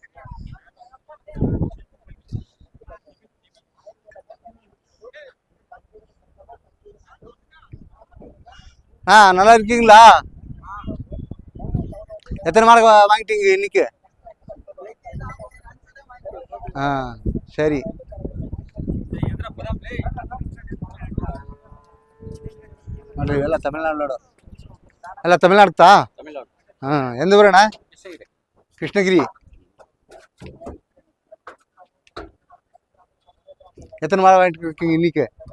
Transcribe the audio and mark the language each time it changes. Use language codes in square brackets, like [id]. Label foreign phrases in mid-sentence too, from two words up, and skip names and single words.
[ta] நல்லா இருக்கீங்களா எத்தனை மாடு வாங்கிட்டீங்க இன்னைக்கு சரி [kn] ನೋಡ್ರಿ ಇವೆಲ್ಲ ತಮಿಳ್ನಾಡು ಎಲ್ಲ ತಮಿಳ್ನಾಡುತ್ತಾ [ta] எந்த ஊருண்ணா கிருஷ்ணகிரி எத்தனை மாடு வாங்கிட்டு இருக்கீங்க இன்னைக்கு